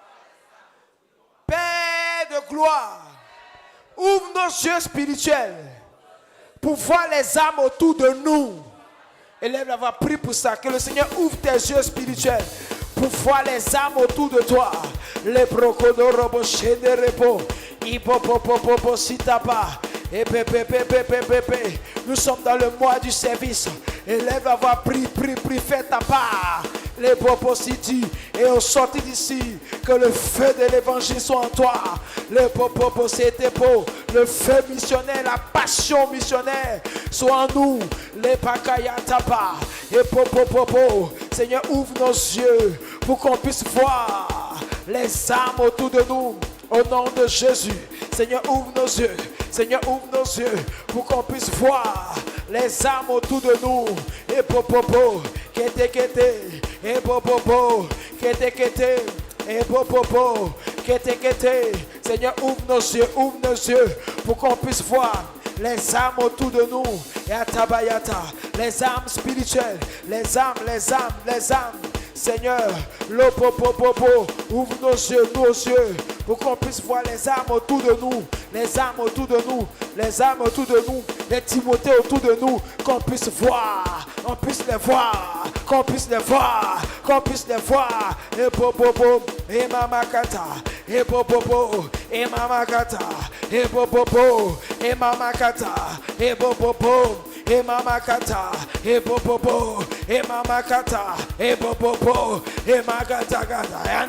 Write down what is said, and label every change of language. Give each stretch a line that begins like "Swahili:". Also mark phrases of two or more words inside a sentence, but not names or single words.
French: Père de gloire, ouvre nos yeux spirituels pour voir les âmes autour de nous. Élève la voix, prie pour ça. Que le Seigneur ouvre tes yeux spirituels pour voir les âmes autour de toi. Les brocodo chénérepo, hipopopopopo sitapa, et pépépépépépépé. Nous sommes dans le mois du service. Élève la voix, prie, fais ta part. Les propositions et au sorti d'ici, que le feu de l'évangile soit en toi. Le le feu missionnaire, la passion missionnaire soit en nous. Les pakayatapa et popopopo. Seigneur, ouvre nos yeux pour qu'on puisse voir les âmes autour de nous. Au nom de Jésus, Seigneur, ouvre nos yeux. Seigneur, ouvre nos yeux pour qu'on puisse voir les âmes autour de nous. Et popopo, kete. Et popopo, kete. Et popopo, kete. Seigneur, ouvre nos yeux pour qu'on puisse voir les âmes autour de nous. Et atabayata, les âmes spirituelles, les âmes. Seigneur, ouvre nos yeux pour qu'on puisse voir les âmes autour de nous, les âmes autour de nous, les Timothées autour de nous, qu'on puisse voir, qu'on puisse les voir. Et popopo, et mamakata, et popopo, et mamakata, et popopo, et mamakata, et popopo. Et mamakata, et popopo, et mamakata, et popopo, et magatagata,